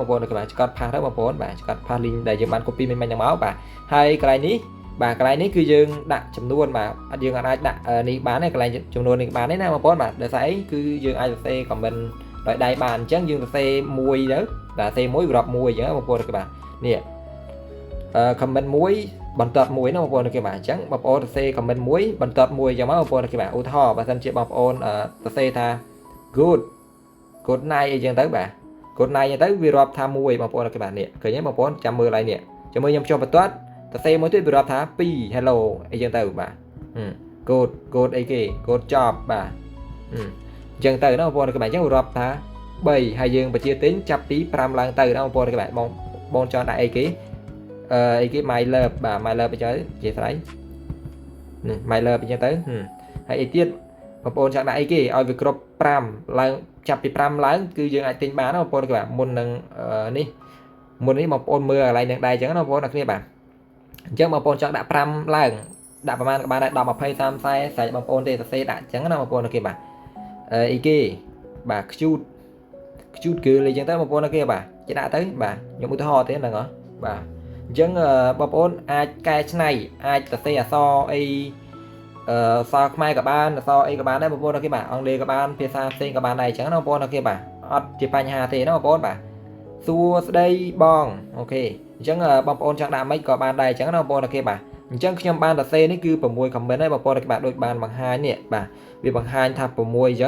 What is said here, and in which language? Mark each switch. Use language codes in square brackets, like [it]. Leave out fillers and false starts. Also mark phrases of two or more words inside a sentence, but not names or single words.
[km] ប្អូនអូខេបាទចកត់ផាសទៅបងប្អូនបាទចកត់ផាស link ដែលយើងបាន copy មិញហ្នឹងមកបាទហើយកន្លែងនេះបាទកន្លែងនេះគឺយើងដាក់ចំនួនបាទអត់យើងអាចដាក់នេះបានទេកន្លែងចំនួននេះបានទេណាបងប្អូនបាទដោយសារអីគឺយើងអាចសរសេរ comment ដោយដៃបានអញ្ចឹងយើងសរសេរមួយទៅបាទសរសេរមួយរាប់មួយអញ្ចឹងបងប្អូនអូខេបាទនេះcomment មួយបន្ទាត់មួយណាបងប្អូនអូខេបាទអញ្ចឹងបងប្អូនសរសេរ comment មួយបន្ទាត់មួយអញ្ចឹងមកបងប្អូនអូខេបាទឧទាហរណ៍បើសិនជាបងប្អូនសរសេរថា [en] good night [km] អីចឹងទៅបាទ [en] good night [km] អញ្ចឹងទៅវារាប់ថាមួយបងប្អូនអូខេបាទនេះឃើញទេបងប្អូនចាំមើលឡើងនេះចាំមើលខ្ញុំចុះបន្ទាត់សរសេរមួយទៀតវារាប់ថា2 hello អីចឹងទៅបាទgood អីគេ [en] good job [km] បាទអញ្ចឹងទៅណាបងប្អូនអូខេបាទអញ្ចឹងរាប់ថា3ហើយយើងបញ្ជាទិញចាប់ពី5ឡើងទៅណាបងប្អូនអូខេបាទបងចង់ដាក់អីគេ [en] my love [km] បាទ [en] my love [km] អញ្ចឹងជាស្រ័យនេះ [en] my love [km] អញ្ចឹងទៅហើយអីទៀតបងប្អូនចង់ដាក់អីគេឲ្យវាគ្រប់5ឡើងចាប់ពី5ឡើងគឺយើងអាចទិញបានណាបងប្អូនគេបាទមុននឹងនេះបងប្អូនមើលកន្លែងនឹងដែរអញ្ចឹងណាបងប្អូនអ្នកគ្នាបាទអញ្ចឹងបងប្អូនចង់ដាក់5ឡើងដាក់ប្រហែលក៏បានដែរ10 20 30 40ស្រេចបងប្អូនទេសរសេរដាក់អញ្ចឹងណាបងប្អូនអ្នកគ្នាបាទអីគេបាទ [en] cute girl [km] អីចឹងទៅបងប្អូនអ្នកគ្នាបាទចេះដាក់ទៅបាទខ្ញុំឧទាហរណ៍ទេហ្នឹងហ៎បាទអញ្ចឹងបងប្អូនអាចកែច្នៃអាចសរសេរអក្សរអីសរខ្មែរក៏បានអក្សរអីក៏បានដែរបងប្អូនអូខេបាទអង់គ្លេសក៏បានភាសាផ្សេងក៏បានដែរអញ្ចឹងណាបងប្អូនអូខេបាទអត់ជាបញ្ហាទេណាបងប្អូនបាទសួស្ដីបងអូខេអញ្ចឹងបងប្អូនចង់ដាក់មិនក៏បានដែរអញ្ចឹងណាបងប្អូនអូខេបាទអញ្ចឹងខ្ញុំបានសរសេរនេះគឺ6 comment ហើយបងប្អូនអូខេបាទដូចបានបង្ហាញនេះបាទវាបង្ហាញថា6អញ្ចឹង